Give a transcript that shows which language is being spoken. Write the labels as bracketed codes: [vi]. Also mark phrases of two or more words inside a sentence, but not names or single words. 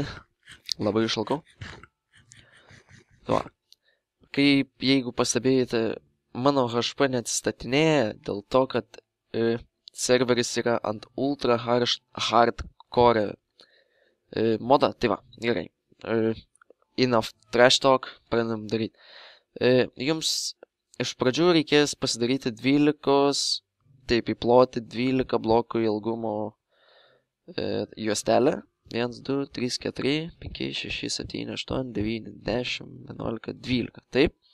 [lt] Labai išalkau. Va. Kaip jeigu pastebėjote, mano HP neatsistatinėja dėl to, kad serveris yra ant [en] ultra hardcore [lt] moda. Tai va, gerai. [en] Enough trash talk, [lt] pradedam daryti. Jums iš pradžių reikės pasidaryti 12, taip įploti 12 blokų ilgumo juostelę. 1, 2, 3, 4, 5, 6, 7, 8, 9, 10, 11, 12. Taip.